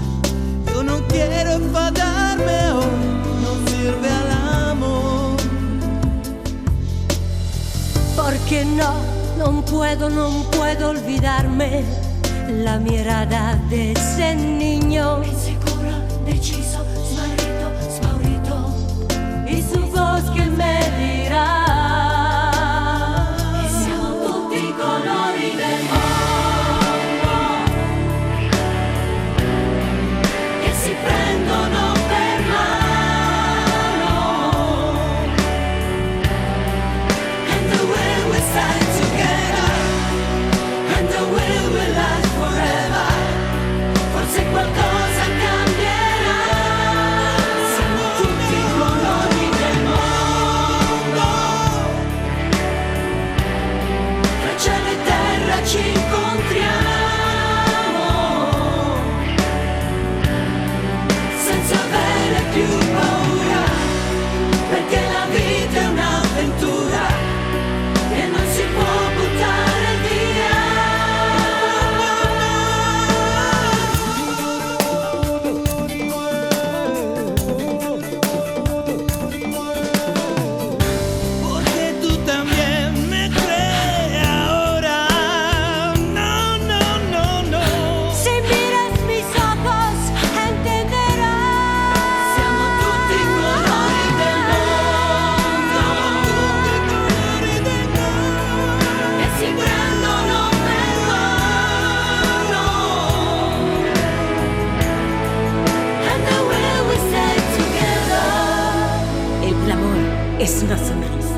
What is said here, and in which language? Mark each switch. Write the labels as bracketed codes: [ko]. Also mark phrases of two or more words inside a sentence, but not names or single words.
[es] Yo no quiero enfadarme hoy, no sirve al amor. porque no puedo olvidarme la mirada de ese niño, [it] insicuro, deciso, smarrito, spaurito, [es] y su voz que me dirá: [it] siamo tutti i colori del mondo, che si prendono per mano, [en] and the way we stay together, and the way we last forever, [it] forse qualcosa cambierà. Siamo tutti i colori del mondo, tra cielo e terra ci incontriamo, senza avere più paura, perché la vita è un'avventura che non si può buttare via. [es] Porque tú también me crees ahora. No, no, no, no. Si miras mis ojos entenderás. [it] Siamo tutti i colori del mondo, che si prendono per mano, [en] and the way we stay together. [es] El amor es una sonrisa.